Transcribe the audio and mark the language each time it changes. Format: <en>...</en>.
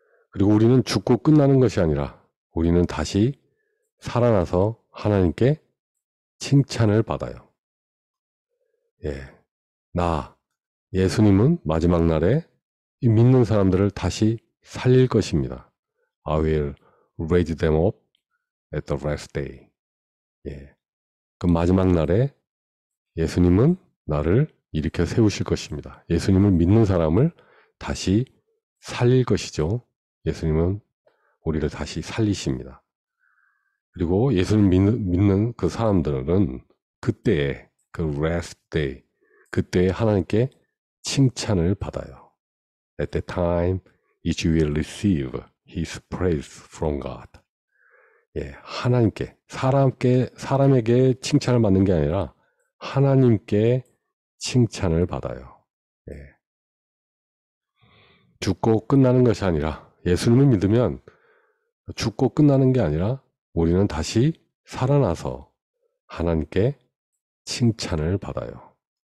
<ko>그리고 우리는 죽고 끝나는 것이 아니라 우리는 다시 살아나서 하나님께 칭찬을 받아요. 예, 예수님은 마지막 날에 이 믿는 사람들을 다시 살릴 것입니다.</ko> <en>I will raise them up at the last day.</en> <ko>예, 그 마지막 날에 예수님은 나를 일으켜 세우실 것입니다. 예수님을 믿는 사람을 다시 살릴 것이죠. 예수님은 우리를 다시 살리십니다. 그리고 예수님 믿는 그 사람들은 그때에 그</ko> <en>last day,</en> <ko>그때에 하나님께 칭찬을 받아요.</ko> <en>At that time, each will receive his praise from God.</en> <ko>예, 하나님께, 사람에게 칭찬을 받는 게 아니라 하나님께 칭찬을 받아요. 예. 죽고 끝나는 것이 아니라, 예수님을 믿으면 죽고 끝나는 게 아니라 우리는 다시 살아나서 하나님께 칭찬을 받아요.</ko>